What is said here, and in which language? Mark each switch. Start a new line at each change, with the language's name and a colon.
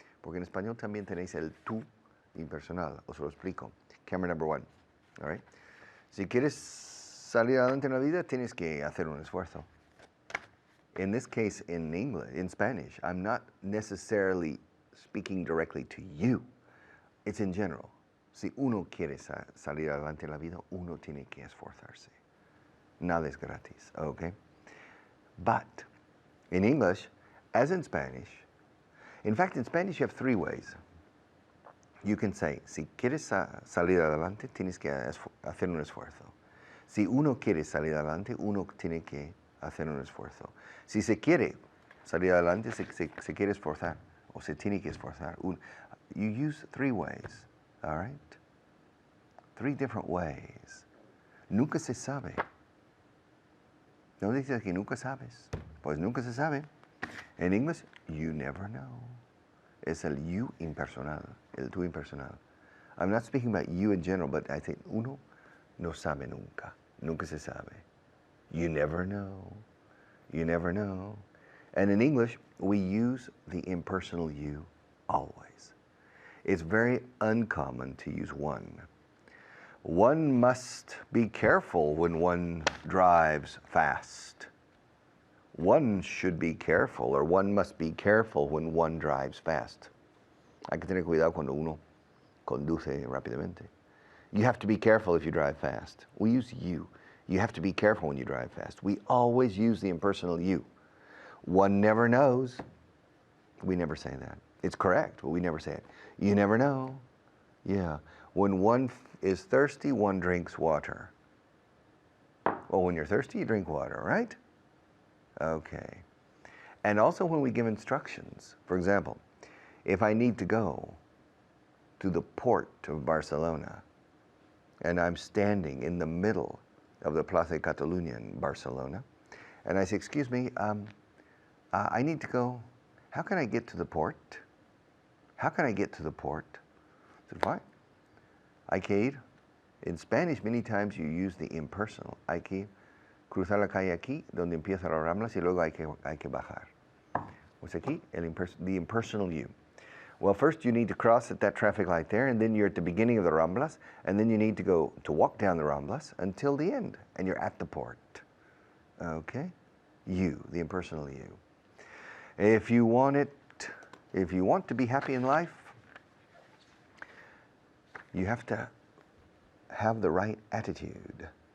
Spanish: porque en español también tenéis el tú impersonal. Os lo explico.
English: Camera number one. All right?
Spanish: Si quieres salir adelante en la vida, tienes que hacer un esfuerzo.
English: In this case, in English, in Spanish, I'm not necessarily speaking directly to you. It's in general.
Spanish: Si uno quiere salir adelante en la vida, uno tiene que esforzarse. Nada es gratis, okay?
English: But in English, as in Spanish, in fact, in Spanish, you have three ways. You can say,
Spanish: si quieres salir adelante, tienes que hacer un esfuerzo. Si uno quiere salir adelante, uno tiene que hacer un esfuerzo. Si se quiere salir adelante, se quiere esforzar, o se tiene que esforzar.
English: You use three ways, all right? Three different ways.
Spanish: Nunca se sabe. No dices que nunca sabes. Pues nunca se sabe. En English,
English: you never know.
Spanish: Es el you impersonal, el tú impersonal.
English: I'm not speaking about you in general, but I think
Spanish: uno no sabe nunca. Nunca se sabe.
English: You never know. You never know. And in English, we use the impersonal you always. It's very uncommon to use one. One must be careful when one drives fast. One should be careful, or one must be careful when one drives fast.
Spanish: Hay que tener cuidado cuando uno conduce rápidamente.
English: You have to be careful if you drive fast. We use you. You have to be careful when you drive fast. We always use the impersonal you. One never knows. We never say that. It's correct, but we never say it. You never know. Yeah. When one is thirsty, one drinks water. Well, when you're thirsty, you drink water, right? Okay. And also when we give instructions. For example, if I need to go to the port of Barcelona, and I'm standing in the middle of the Plaza Catalunya in Barcelona, and I say, excuse me, I need to go. How can I get to the port? How can I get to the port? I said, fine.
Spanish: Hay que ir.
English: In Spanish, many times you use the impersonal.
Spanish: Hay que cruzar la calle aquí, donde empiezan las Ramblas, y luego hay que bajar. Pues aquí,
English: the impersonal you. Well, first you need to cross at that traffic light there, and then you're at the beginning of the Ramblas, and then you need to walk down the Ramblas until the end, and you're at the port. Okay? You, the impersonal you. If you want to be happy in life, you have to have the right attitude.